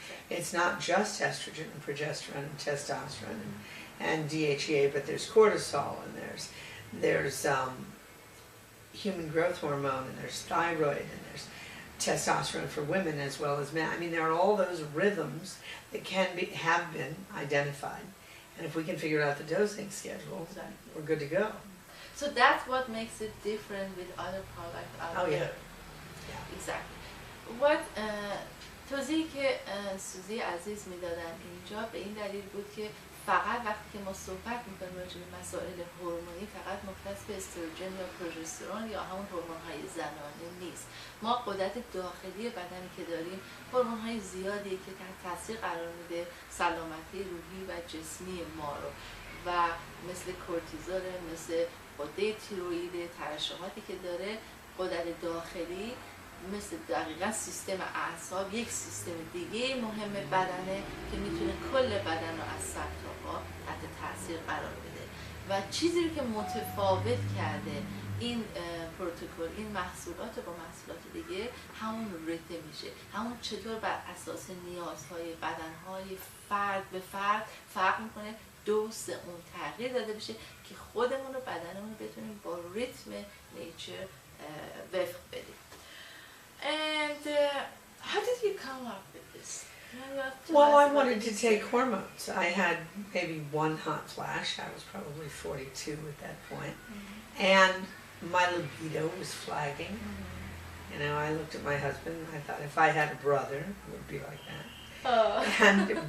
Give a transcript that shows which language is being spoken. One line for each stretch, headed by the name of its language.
English: It's not just estrogen and progesterone and testosterone and DHEA, but there's cortisol and there's human growth hormone and there's thyroid and there's testosterone for women as well as men. I mean, there are all those rhythms that have been identified, and if we can figure out the dosing schedule, we're good to go. So that's what makes it different with other products out there. Yeah. Exactly.
Persian: What توضیحی که سوزی عزیز میدادن اینجا به این دلیل بود که فقط وقتی که ما صحبت میکنیم راجع به مسائل هورمونی فقط مختص به استروژن یا پروژسترون یا همون هورمون‌های زنانه نیست. ما قدرت داخلی بدنی که داریم هورمون‌های زیادی که تحت تاثیر قرار میده سلامتی روحی و جسمی ما رو، و مثل کورتیزول، مثل غده تیروئید، ترشحاتی که داره، قدرت داخلی مثل دقیقا سیستم اعصاب یک سیستم دیگه مهم بدنه که میتونه کل بدن رو از سر تا پا تحت تاثیر قرار بده. و چیزی رو که متفاوت کرده این پروتکل، این محصولات با محصولات دیگه، همون ریتم میشه، همون چطور بر اساس نیازهای بدنهای فرد به فرد فرق میکنه، دوز اون تغییر داده بشه که خودمون و بدنمون بتونیم با ریتم نیچر وفق بدیم.
English: And how did you come up with this? Well, I wanted to take hormones. I had maybe one hot flash. I was probably 42 at that point. And my libido was flagging. You know, I looked at my husband and I thought if I had a brother, it would be like that.